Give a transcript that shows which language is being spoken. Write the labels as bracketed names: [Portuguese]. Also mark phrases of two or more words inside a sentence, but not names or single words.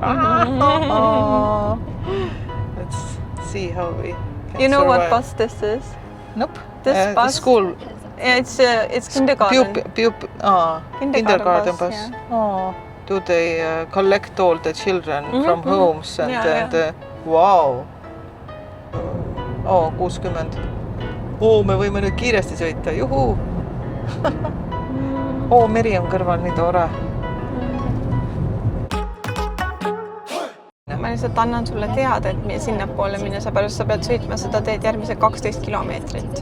[English] Let's see how we can You know survive. what bus this is? Nope. This bus? School. Yeah, it's kindergarten. Kindergarten bus. Yeah. Oh. Do they collect all the children from homes and wow. Oh, 60. [Estonian] Me võime nüüd kiiresti sõita, juhu. Meri on kõrval, nii tore. Ma lihtsalt annan sulle teada, et sinnapoole minna, seepärast sa pead sõitma seda teed järgmised 12 kilomeetrit.